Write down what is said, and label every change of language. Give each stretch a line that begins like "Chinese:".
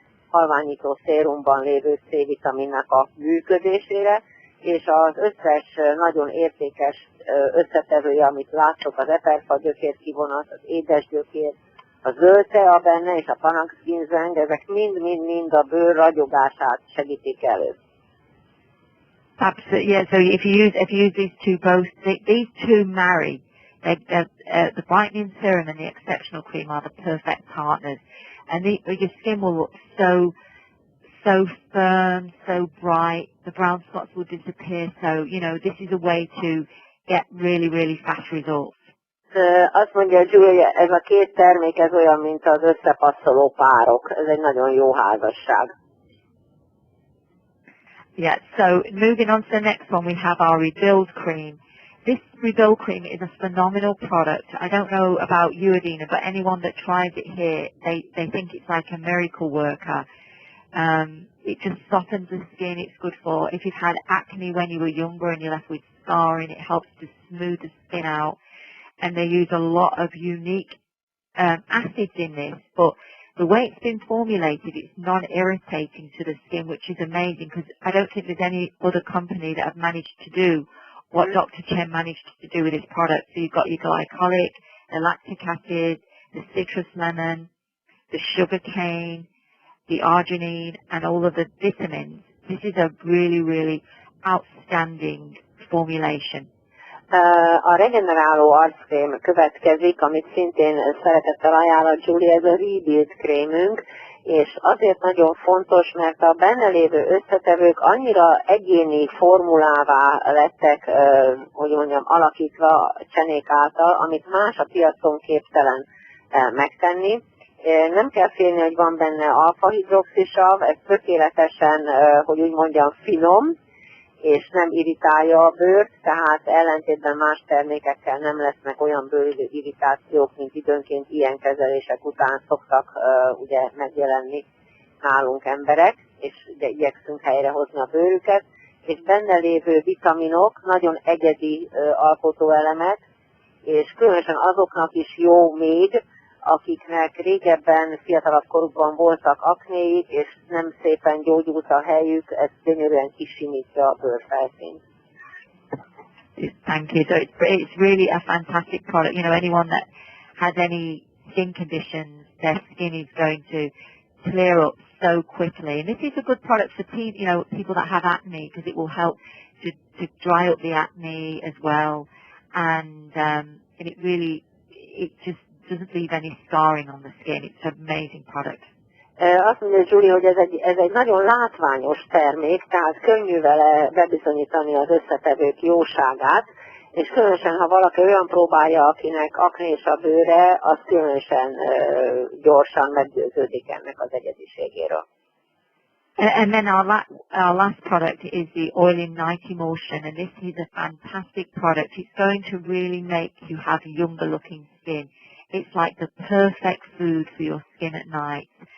Hungarian: halványító szérumban lévő C-vitaminnak a működésére, és az összes nagyon értékes összetevője, amit láttok, az eperfa gyökér kivonat, az édesgyökér, a zöld tea benne és a panaxginzeng, ezek mind a bőr ragyogását segítik elő.
English: Absolutely, yeah. So if you use these two marry. The brightening serum and the exceptional cream are the perfect partners, and your skin will look so firm, so bright. The brown spots will disappear. So this is a way to get really fast results.
Hungarian: Azt mondja Julia, ez a két termék ez olyan, mint az összepasszoló párok. Ez egy nagyon jó házasság.
English: Yeah. So moving on to the next one, we have our Rebuild cream. This Rebuild cream is a phenomenal product. I don't know about you, Adina, but anyone that tries it here, they think it's like a miracle worker. It just softens the skin. It's good for if you've had acne when you were younger and you're left with scarring. It helps to smooth the skin out. And they use a lot of unique acids in this, but the way it's been formulated, it's non-irritating to the skin, which is amazing because I don't think there's any other company that have managed to do what Dr. Chen managed to do with his product. So you've got your glycolic the lactic acid, the citrus lemon, the sugar cane, the arginine, and all of the vitamins. This is a really, really outstanding formulation.
Hungarian: A regeneráló arckrém következik, amit szintén szeretettel ajánlott Julie, ez a Rebuild krémünk, és azért nagyon fontos, mert a benne lévő összetevők annyira egyéni formulává lettek, hogy mondjam, alakítva csenék által, amit más a piacon képtelen megtenni. Nem kell félni, hogy van benne alfa-hidroxisav, ez tökéletesen, hogy úgy mondjam, finom, és nem irritálja a bőrt, tehát ellentétben más termékekkel nem lesznek olyan bőrügyi irritációk, mint időnként ilyen kezelések után szoktak ugye megjelenni nálunk emberek, és ugye igyekszünk helyrehozni a bőrüket, és benne lévő vitaminok nagyon egyedi alkotóelemek, és különösen azoknak is jó még, akiknek régebben, fiatalabb korukban voltak aknéik, és nem szépen gyógyult a helyük, ez gyönyörűen kisimítja a bőrfelszínt.
English: Thank you. So it's really a fantastic product. You know, anyone that has any skin conditions, their skin is going to clear up so quickly. And this is a good product for people that have acne, because it will help to dry up the acne as well. And it just doesn't leave any scarring on the skin. It's an amazing product.
Hungarian: Azt mondja Julie, hogy ez egy nagyon látványos termék, tehát könnyű vele bebizonyítani az összetevők jóságát, és különösen, ha valaki olyan próbálja, akinek aknés a bőre, az különösen gyorsan meggyőződik ennek az egyediségéről.
English: And then our last product is the Oil in Night Emulsion, and this is a fantastic product. It's going to really make you have younger looking skin. It's like the perfect food for your skin at night.